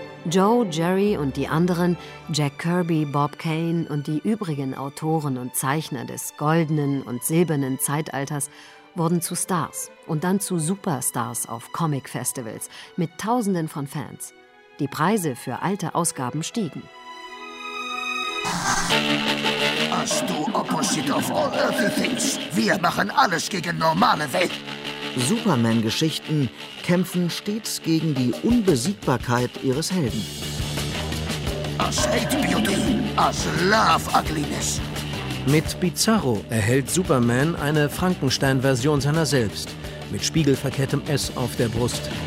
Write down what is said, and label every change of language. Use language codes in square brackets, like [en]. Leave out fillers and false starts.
[de] Joe, Jerry und die anderen, Jack Kirby, Bob Kane und die übrigen Autoren und Zeichner des goldenen und silbernen Zeitalters wurden zu Stars und dann zu Superstars auf Comic-Festivals mit Tausenden von Fans. Die Preise für alte Ausgaben stiegen. [en] Us do opposite of all earthly things. [de] Wir machen alles gegen normale Welt. Superman-Geschichten kämpfen stets gegen die Unbesiegbarkeit ihres Helden. [en] Us hate beauty, us love ugliness. [de] Mit Bizarro erhält Superman eine Frankenstein-Version seiner selbst, mit spiegelverkehrtem S auf der Brust.